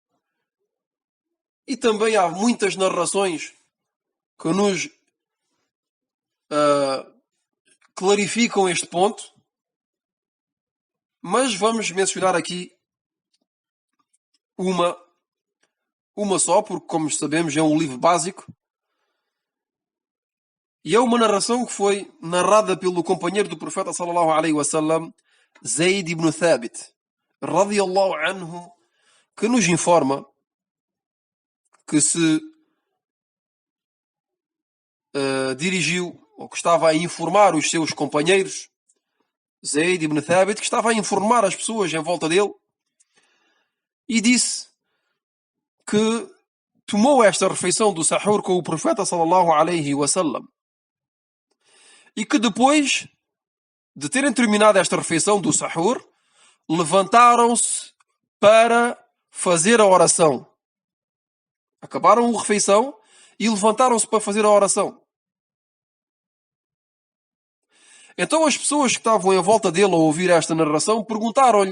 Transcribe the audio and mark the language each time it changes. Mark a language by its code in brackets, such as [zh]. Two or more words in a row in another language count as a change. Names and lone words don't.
[pt] E também há muitas narrações que nos clarificam este ponto, mas vamos mencionar aqui uma só, porque, como sabemos, é um livro básico. E é uma narração que foi narrada pelo companheiro do profeta [ar] صلى الله عليه وسلم, [pt] Zayd ibn Thabit, [ar] رضي الله عنه, [pt] que nos informa que se dirigiu, ou que estava a informar os seus companheiros, Zayd ibn Thabit, que estava a informar as pessoas em volta dele, e disse que tomou esta refeição do sahur com o profeta [ar] صلى الله عليه وسلم, [pt] e que depois de terem terminado esta refeição do sahur, levantaram-se para fazer a oração. Acabaram a refeição e levantaram-se para fazer a oração. Então as pessoas que estavam em volta dele a ouvir esta narração perguntaram-lhe.